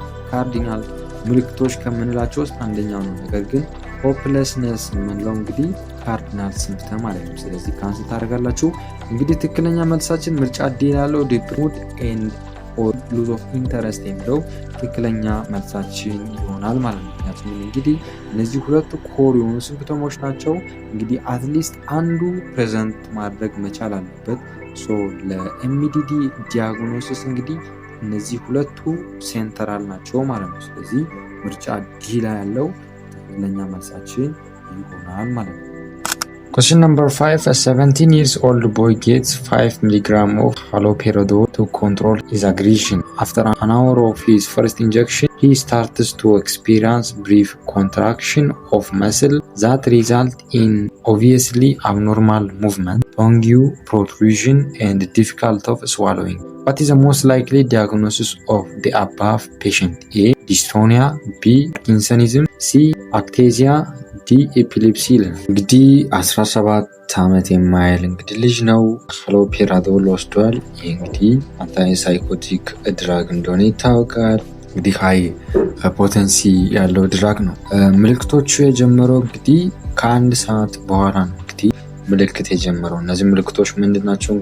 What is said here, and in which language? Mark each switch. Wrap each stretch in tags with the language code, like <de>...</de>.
<am>ካርዲናል ምልክቶች ከምንላቸው ውስጥ አንደኛው ነው። ነገር ግን ሆፕለስነስ የምንለው እንግዲህ ካርዲናል ሲምፕተም አይደለም። ስለዚህ ካንሰል ታደርጋላችሁ። እንግዲህ ትክክለኛ መልሳችን ምርጫ ዲ ያለው ዲፕሬሽን ኤንድ ኦር ሉዝ ኦፍ ኢንተረስት የሚለው ትክክለኛ መልሳችን ይሆናል ማለት ነው። ምክንያቱም እንግዲህ እነዚህ ሁለቱ ኮር የሆኑ ሲምፕተሞች ናቸው። እንግዲህ አትሊስት አንዱ ፕሬዘንት ማድረግ መቻል አለበት። ለኤምዲዲ ዲያግኖሲስ እንግዲህ እነዚህ ሁለቱ ሴንተራል ናቸው ማለት ነው። ስለዚህ ምርጫ ዲ ላይ ያለው ትክክለኛ መልሳችን ይሆናል ማለት ነው።</am> <en>Question number 5. A 17 years old boy gets 5 mg of haloperidol to control his aggression. After an hour of his first injection, he starts to experience brief contraction of muscle that result in obviously abnormal movement, tongue protrusion, and difficulty of swallowing. What is the most likely diagnosis of the above patient? A. Dystonia. B. Parkinsonism. C. Actasia.</en> <am>ዲ ኤፒሌፕሲ ይላል። እንግዲህ 17 ዓመት የማይል እንግዲህ ልጅ ነው። ሃሎፔሪዶል ወስዷል። ይህ እንግዲህ አንታይ ሳይኮቲክ ድራግ እንደሆነ ይታወቃል። እንግዲህ ሃይ ፖተንሲ ያለው ድራግ ነው። ምልክቶቹ የጀመረው እንግዲህ ከአንድ ሰዓት በኋላ ነው እንግዲህ ምልክት የጀመረው። እነዚህ ምልክቶች ምንድን ናቸው?</am>